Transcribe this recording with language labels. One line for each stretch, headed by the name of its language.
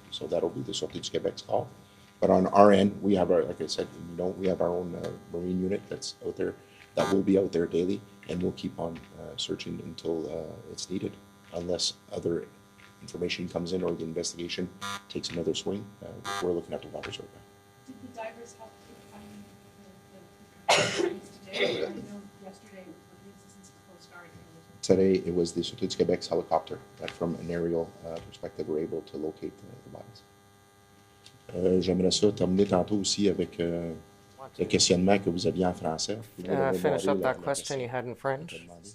English: So that'll be the Sûreté du Québec's call. But on our end, we have our, like I said, we have our own marine unit that's out there, that will be out there daily, and we'll keep on searching until it's needed, unless other information comes in or the investigation takes another swing. We're looking at the waters right now. Did the divers help in finding the today? I know yesterday with the assistance of the Coast Guard. Today, it was the Sûreté du Québec's helicopter that from an aerial perspective were able to locate the bodies.
French: J'aimerais ça terminer tantôt aussi avec le questionnement que vous aviez en français.
English: Finish up that question you had in French.